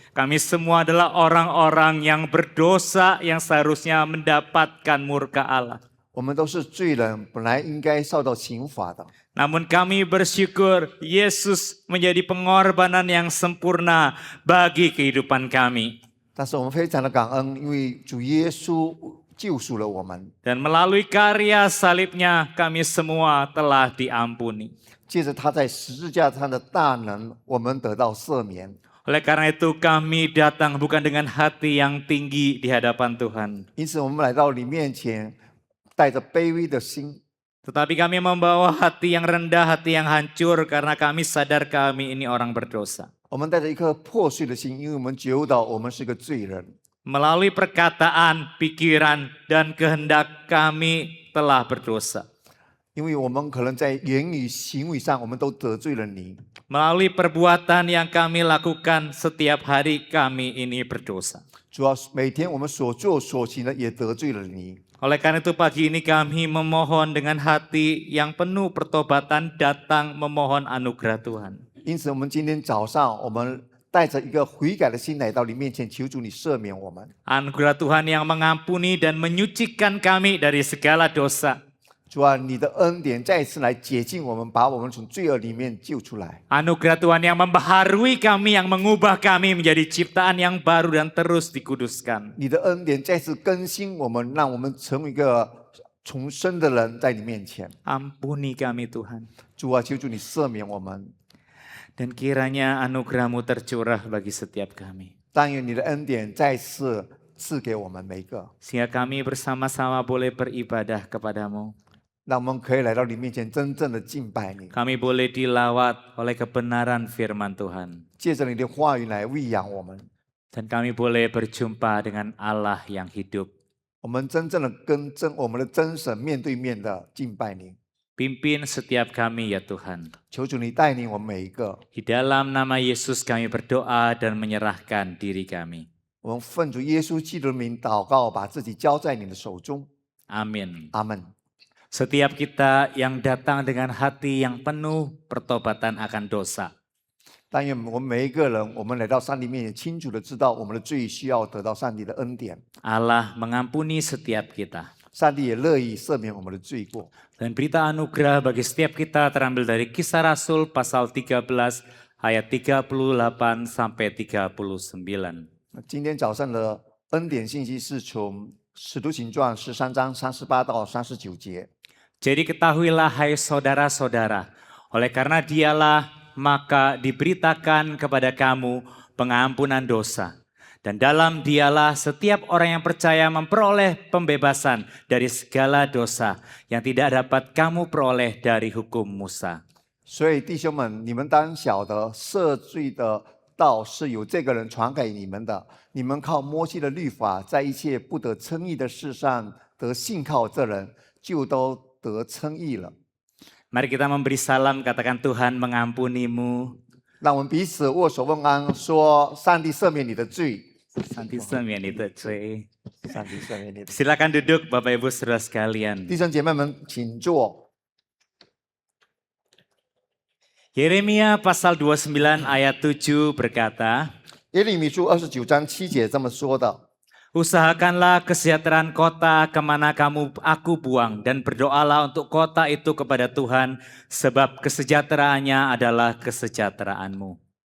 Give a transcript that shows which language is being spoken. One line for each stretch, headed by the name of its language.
Indonesian: Kami semua adalah orang-orang yang berdosa yang seharusnya mendapatkan murka Allah.
Chinese: 我们都是罪人，本来应该受到刑罚的。
Indonesian: Namun kami bersyukur Yesus menjadi pengorbanan yang sempurna bagi kehidupan kami.
Chinese: 但是我们非常的感恩，因为主耶稣救赎了我们，
Indonesian: Dan melalui karya salibnya kami semua telah diampuni.
Chinese: 借着他在十字架上的大能，我们得到赦免。
Indonesian: Oleh karena itu kami datang bukan dengan hati yang tinggi di hadapan Tuhan.
Chinese: 因此，我们来到你面前，带着卑微的心，
Indonesian: Tetapi kami membawa hati yang rendah, hati yang hancur karena kami sadar kami ini orang berdosa.
Chinese: 我们带着一颗破碎的心，因为我们觉悟到我们是个罪人。
Indonesian: Melalui perkataan, pikiran, dan kehendak kami telah berdosa.
Chinese: 因为我们可能在言语、行为上，我们都得罪了你。
Indonesian: Melalui perbuatan yang kami lakukan setiap hari kami ini berdosa.
Chinese: 主要每天我们所做所行的也得罪了你。
Indonesian: Oleh karena itu pagi ini kami memohon dengan hati yang penuh pertobatan datang memohon anugerah Tuhan.
Chinese: 因此，我们今天早上，我们带着一个悔改的心来到你面前，求主你赦免我们。
Indonesian: Anugerah Tuhan yang mengampuni dan menyucikan kami dari segala dosa.
Chinese: 主啊，你的恩典再次来洁净我们，把我们从罪恶里面救出来。
Indonesian: Anugerah Tuhan yang membaharui kami, yang mengubah kami menjadi ciptaan yang baru dan terus dikuduskan.
Chinese: 你的恩典再次更新我们，让我们成为一个重生的人，在你面前。
Indonesian: Ampuni kami Tuhan.
Chinese: 主啊，求主你赦免我们，
Indonesian: Dan kiranya anugerah-Mu tercurah bagi setiap kami.
Chinese: 但愿你的恩典再次赐给我们每一个，
Indonesian: Sehingga kami bersama-sama boleh beribadah kepadamu.
Chinese: 让我们可以来到你面前，真正的敬拜你，
Indonesian: Kami boleh dilawat oleh kebenaran firman Tuhan.
Chinese: 借着你的话语来喂养我们。
Indonesian: Dan kami boleh berjumpa dengan Allah yang hidup.
Chinese: 我们真正的跟我们的真神面对面的敬拜你。
Indonesian: Pimpin setiap kami ya Tuhan.
Chinese: 求主你带领我们每一个，
Indonesian: Di dalam nama Yesus kami berdoa dan menyerahkan diri kami.
Chinese: 我们奉主耶稣基督的名祷告，把自己交在你的手中。
Indonesian: Amin.
Chinese: 阿门。
Indonesian: Setiap kita yang datang dengan hati yang penuh pertobatan akan dosa.
Chinese: 但愿我们每一个人，我们来到上帝面前，清楚的知道我们的罪需要得到上帝的恩典。
Indonesian: Allah mengampuni setiap kita.
Chinese: 上帝也乐意赦免我们的罪过。
Indonesian: Dan berita anugerah bagi setiap kita terambil dari Kisah Rasul pasal 13 ayat 38 sampai 39.
Chinese: 今天早上的恩典信息是从《使徒行传》13章38到39节。
Indonesian: Jadi ketahuilah hai saudara-saudara, oleh karena dialah maka diberitakan kepada kamu pengampunan dosa. Dan dalam dialah setiap orang yang percaya memperoleh pembebasan dari segala dosa yang tidak dapat kamu peroleh dari hukum Musa.
Chinese: 所以弟兄们，你们当晓得赦罪的道是由这个人传给你们的。你们靠摩西的律法，在一切不得称义的事上得信靠这人，就都得称义了。
Indonesian: Mari kita memberi salam, katakan Tuhan mengampunimu.
Chinese: 让我们彼此握手问安，说：上帝赦免你的罪， Santi semen itu cuy. 上帝赦免你的罪。
Indonesian: Silakan duduk Bapak Ibu Saudara sekalian.
Chinese: 弟兄姐妹们，请坐。
Indonesian: Yeremia pasal 29 ayat 7 berkata,
Chinese: 耶利米书29章7节这么说的：
Indonesian: Usahakanlah kesejahteraan kota kemana aku buang dan berdoalah untuk kota itu kepada Tuhan sebab kesejahteraannya adalah kesejahteraanmu.